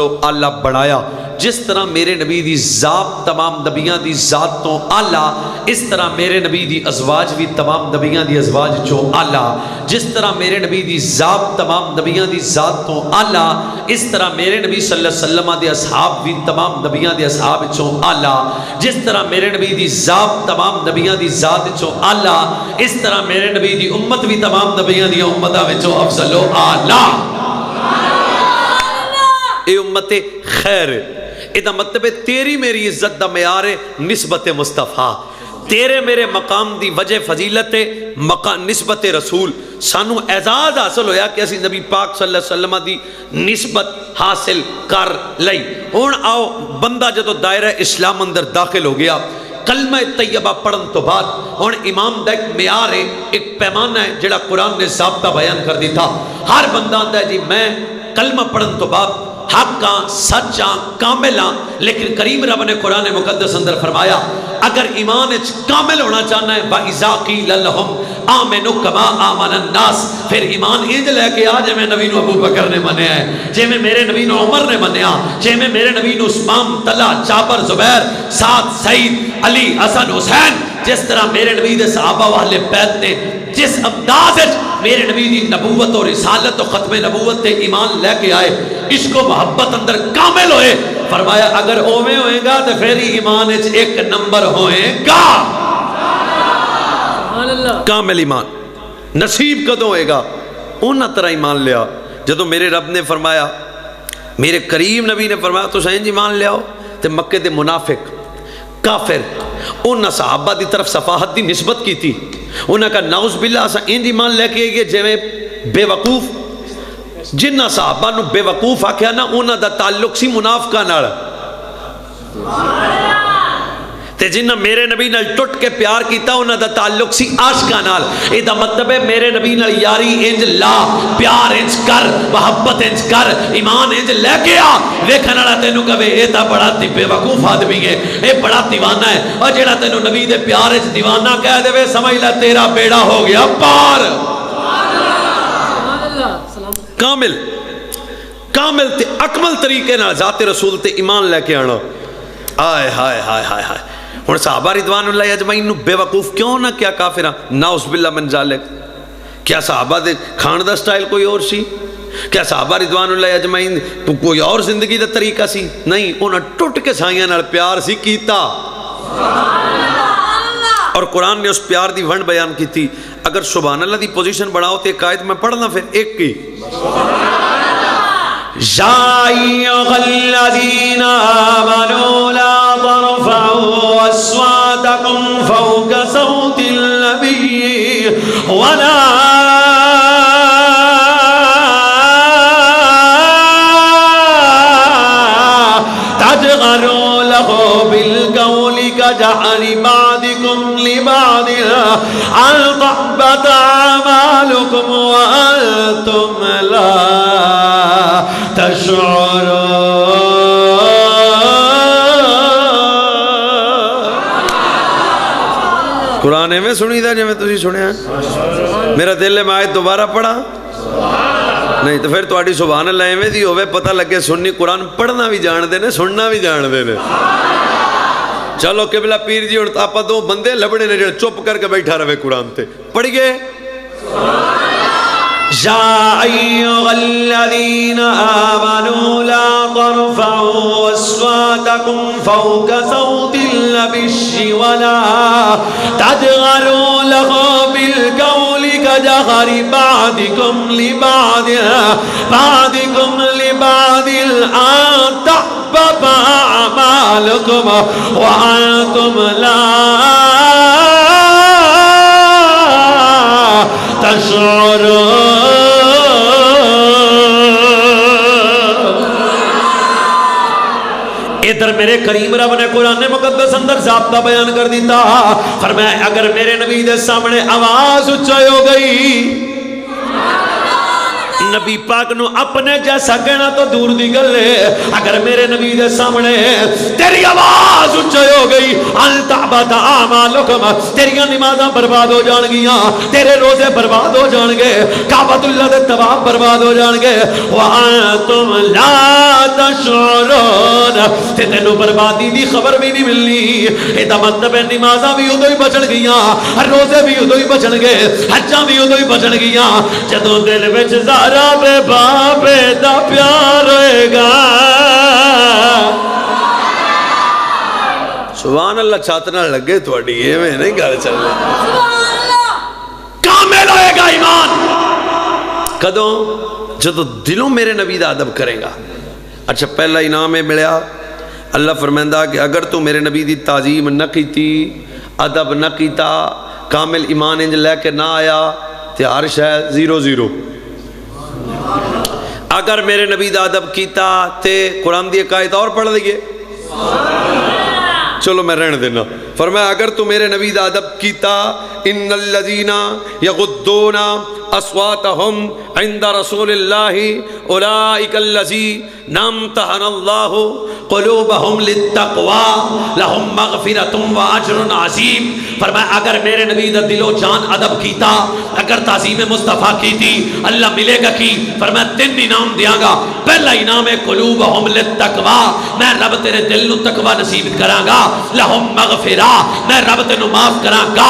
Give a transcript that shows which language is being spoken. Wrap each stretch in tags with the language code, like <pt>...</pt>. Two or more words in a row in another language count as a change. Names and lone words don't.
<pa>و اعلیٰ بنایا جس طرح میرے نبی دی ذات تمام نبیاں دی ذات تو اعلیٰ اس طرح میرے نبی دی ازواج بھی تمام نبیاں دی ازواج چو اعلیٰ جس طرح میرے نبی دی ذات تمام نبیاں دی ذات تو اعلیٰ اس طرح میرے نبی</pa> <ar>صلی اللہ علیہ وسلم</ar> <pa>دی اصحاب بھی تمام نبیاں دی اصحاب چو اعلیٰ جس طرح میرے نبی دی ذات تمام نبیاں دی ذات چو اعلیٰ اس طرح میرے نبی دی امت بھی تمام نبیاں دی امتہ وچو افضل و اعلیٰ اے امت خیر ادا مطلب ہے تیری میری عزت دا معیار نسبت مصطفیٰ تیرے میرے مقام دی وجہ فضیلت نسبت رسول سانو اعزاز حاصل ہویا کہ اسی نبی پاک</pa> <ar>صلی اللہ علیہ وسلم</ar> <pa>دی نسبت حاصل کر لئی ہون آؤ بندہ جدو دائرہ اسلام اندر داخل ہو گیا کلمہ طیبہ پڑھن تو بعد ہون امام دا ایک معیار ہے ایک پیمانہ ہے جڑا قرآن نے ضابطہ بیان کر دی تھا ہر بندہ آندا ہے جی میں کلمہ پڑھن تو بعد حقاں سچاں کاملاں، لیکن کریم رب نے قرآن مقدس اندر فرمایا اگر ایمان اچ کامل ہونا چاہنا ہے</pa> <ar>وَإِذَا قِيلَ لَهُمْ آمِنُوا كَمَا آمَنَ النَّاسِ،</ar> <pa>پھر ایمان انج لے کے آ جے میں نبی نو ابو بکر نے منیا ہے، جے میں میرے نبی نو عمر نے منیا، جے میں میرے نبی نو عثمان، طلحہ، جابر، زبیر، سعد، سعید، علی، حسن، حسین، جس طرح میرے نبی دے صحابہ و اہل بیت نے جس انداز میرے نبی دی نبوت اور رسالت و ختم نبوت تے ایمان لے کے آئے، عشق و محبت اندر کامل ہوئے، فرمایا اگر اوویں ہوئے گا تو پھر ایمان وچ ایک نمبر ہوئے گا۔ کامل ایمان نصیب کدوں ہوئے گا؟ انہاں طرح ایمان لیا جدو میرے رب نے فرمایا، میرے کریم نبی نے فرمایا تو سائن ایمان لے آؤ، تے مکے دے منافق کافر انہاں صحابہ دی طرف صفاحت دی نسبت کی تھی، انہاں کا</pa> <ar>نعوذ باللہ</ar> <pa>اسا ان ایمان لے کے گئے جے میں بے وقوف جنہ صحابہ نو بے وقوف آکھیا نا انہاں دا تعلق سی منافقہ نال، تے جنہ میرے نبی نال ٹٹ کے پیار کیتا انہاں دا تعلق سی عاشقاں نال۔ اے دا مطلب ہے میرے نبی نال یاری انج لا، پیار انج کر، محبت انج کر، ایمان انج لے کے آ، ویکھن والا تینوں کہے اے تا بڑا بے وقوف آدمی ہے، اے بڑا دیوانہ ہے، اور جیڑا تینوں نبی دے پیار وچ دیوانہ کہہ دے سمجھ لے تیرا بیڑا ہو گیا پار۔ کامل کامل تے اکمل طریقے نال ذات رسول تے ایمان لے کے آنا۔ آئے ہائے ہائے ہائے ہائے، ہن صحابہ</pa> <ar>رضوان اللہ اجمعین</ar> <pa>نو بے وقوف کیوں نہ کیا کافراں؟</pa> <ar>نعوذ باللہ من ذالک۔</ar> <pa>کیا صحابہ دے کھان دا سٹائل کوئی اور سی؟ کیا صحابہ</pa> <ar>رضوان اللہ اجمعین</ar> <pa>تو کوئی اور زندگی دا طریقہ سی؟ نہیں، انہاں ٹوٹ کے سائیاں نال پیار سی کیتا، اور قرآن نے اس پیار دی ونڈ بیان کی تھی۔ اگر</pa> <ar>سبحان اللہ</ar> <pa>دی پوزیشن بڑھاؤ تو ایک آیت میں پڑھنا پھر ایک کی</pa> <ar>یا ایھا الذین آمنوا لا ترفعوا اصواتکم فوق صوت النبی ولا تجهروا له بالقول كجهر بعضكم لبعض أن تحبط أعمالكم وأنتم لا تشعرون۔</ar> <pa>قرآن میں سنی تھا جو میں تجھے سنے ہیں، میرا دل میں آیت دوبارہ پڑھا نہیں تو پھر تواڈی</pa> <ar>سبحان اللہ</ar> <pa>ایویں دی ہوے پتہ لگے سنی قرآن پڑھنا بھی جان دے نے سننا بھی جان دے نے۔ چلو قبلہ پیر جی ہن آپا دو بندے لبڑے نے جڑے چپ کر کے بیٹھا رہے قرآن تے پڑھیے</pa> <ar>یا ایھا الذین آمنوا لا ترفعوا اصواتکم فوق صوت النبی ولا تجهروا له بالقول كجهر بعضكم لبعض أن تحبط أعمالكم وأنتم لا تشعرون۔</ar> <pa>ادھر میرے کریم رب نے قرآن مقدس اندر ضابطہ بیان کر دیتا، فرمایا اگر میرے نبی دے سامنے آواز اونچی ہو گئی، نبی پاک نو اپنے جیسا کہنا تو دور دی گل ہے، اگر میرے نبی دے سامنے تیری آواز اونچی ہو گئی</pa> <ar>ان تحبط اعمالکم،</ar> <pa>تیریاں نمازاں برباد ہو جان گیاں، تیرے روزے برباد ہو جان گے، کعبۃ اللہ دے طواف برباد ہو جان گے،</pa> <ar>وانتم لا تشعرون،</ar> <pa>تے تینوں بربادی دی خبر بھی نہیں ملنی۔ اے دا مطلب ہے نمازاں بھی ادو ہی بچن گیاں، روزے بھی ادو ہی بچن گے، حجاں بھی ادو ہی بچن گیاں جدوں دل وچ بے باپے دا پیار ہوئے گا۔</pa> <ar>سبحان اللہ،</ar> <pa>چھاتنا لگے تھوڑی یہ میں نہیں گھر چل رہے، کامل ہوئے گا ایمان کدوں جدو دلوں میرے نبی دا ادب کرے گا۔ اچھا پہلا انعام ہے ملیا، اللہ فرمائندہ کہ اگر تو میرے نبی دی تعظیم نہ کیتی، ادب نہ کیتا، کامل ایمان انج لے کے نہ آیا تے ہر شے 0-0۔ اگر میرے نبی دا ادب کیتا تے قرآن دی ایک آیت اور پڑھ لیے، چلو میں رہنے دینا، فرمایا اگر تو میرے نبی دا ادب کیتا</pa> <ar>ان الذین یغضون اصواتهم عند رسول اللہ اولئک الذین امتحن اللہ قلوبهم للتقوی لهم مغفرۃ واجر عظیم.</ar> <pa>فرمایا اگر میرے نبی دا دل و جان ادب کیتا, اگر تعظیم مصطفیٰ کی تھی, اللہ ملے گا کی؟ فرمایا 3 انعام دیاں گا. پہلا انعام ہے</pa> <ar>قلوبهم للتقوی,</ar> <pa>میں رب تیرے دل نو تقوی نصیب کراں گا.</pa> <ar>لهم مغفرہ,</ar> <pa>میں رب تینو معاف کراں گا.</pa>